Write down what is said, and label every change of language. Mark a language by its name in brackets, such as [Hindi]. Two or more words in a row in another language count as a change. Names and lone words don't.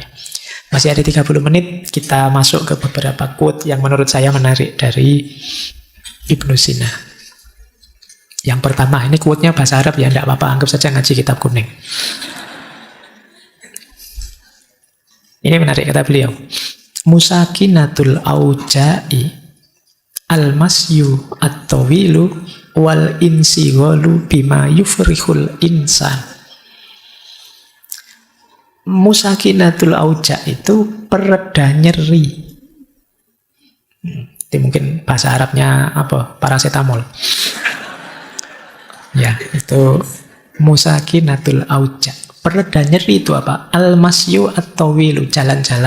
[Indonesian] Masih ada 30 menit, kita masuk ke beberapa quote yang menurut saya menarik dari Ibnu Sina. Yang pertama, ini quote-nya bahasa Arab ya, tidak apa-apa, anggap saja ngaji kitab kuning. Ini menarik kata beliau. [Arabic] مسكنات الأوجاع المشي الطويل والانشغال بما يفرح الإنسان. مسكنات الأوجاع' [Indonesian] itu pereda nyeri. Itu mungkin bahasa Arabnya apa? Paracetamol. Ya, itu [Arabic] مسكنات الأوجاع. [Indonesian] Pereda nyeri itu apa? [Arabic] المشي الطويل, [Indonesian] jalan-jalan.